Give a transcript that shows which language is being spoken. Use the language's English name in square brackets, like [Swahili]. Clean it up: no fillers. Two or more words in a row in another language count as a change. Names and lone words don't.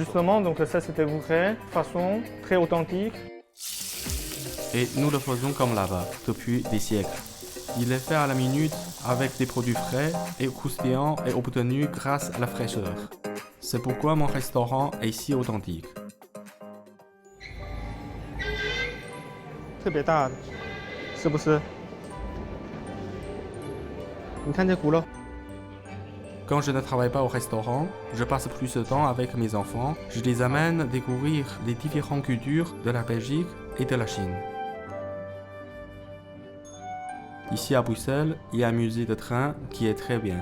[French] Justement, donc ça, c'était vrai, façon très authentique. Et nous le faisons comme là-bas, depuis des siècles. Il est fait à la minute avec des produits frais et croustillants et obtenu grâce à la fraîcheur. C'est pourquoi mon restaurant est si authentique. [Chinese] 特别大的，是不是？你看这轱辘。 [French] Quand je ne travaille pas au restaurant, je passe plus de temps avec mes enfants. Je les amène à découvrir les différentes cultures de la Belgique et de la Chine. Ici à Bruxelles, il y a un musée de train qui est très bien.